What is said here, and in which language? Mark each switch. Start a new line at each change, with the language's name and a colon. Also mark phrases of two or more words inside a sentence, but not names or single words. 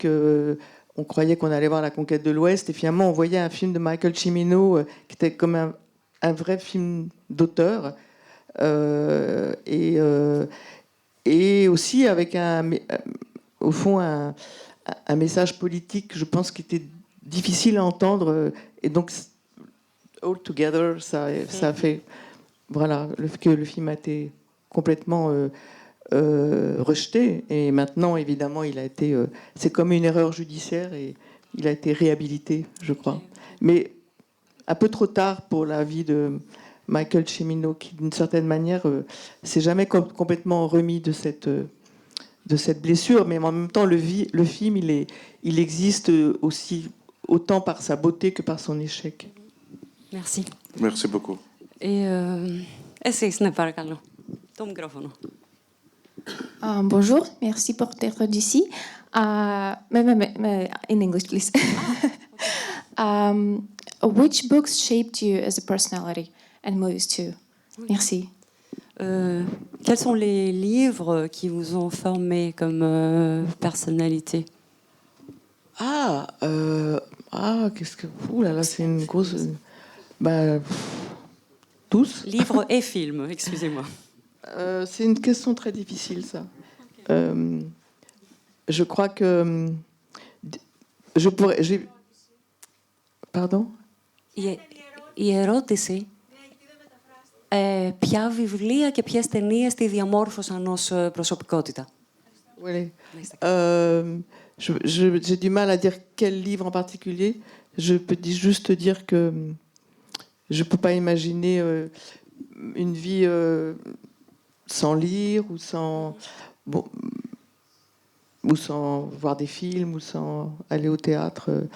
French: On croyait qu'on allait voir La Conquête de l'Ouest, et finalement on voyait un film de Michael Cimino qui était comme un vrai film d'auteur, et aussi avec au fond un message politique, je pense, qui était difficile à entendre, et donc
English: all together,
French: ça a fait, voilà, que le film a été complètement rejeté, et maintenant évidemment il a été, c'est comme une erreur judiciaire et il a été réhabilité, je crois, mais un peu trop tard pour la vie de Michael Cimino, qui d'une certaine manière s'est jamais complètement remis de cette blessure, mais en même temps le film il existe aussi autant par sa beauté que par son échec. Merci. Merci beaucoup.
Greek: Et εσείς, ναι, παρακαλώ. Το μικρόφωνο.
French: Bonjour, merci pour être ici.
English: In English, please. Which books shaped you as a personality and movies too?
French: Merci. Quels sont les livres qui vous ont formé comme personnalité? Qu'est-ce que... Ouh là là, c'est une grosse... tous. Livres et films, excusez-moi. C'est une question très difficile, ça. Je crois que je pourrais... Pardon?
Greek: Η ερώτηση, ποια βιβλία και ποιες ταινίες τη διαμόρφωσαν ως προσωπικότητα?
French: Oui. J'ai du mal à dire quel livre en particulier. Je peux juste dire que je ne peux pas imaginer une vie sans lire ou sans ou sans voir des films ou sans aller au théâtre.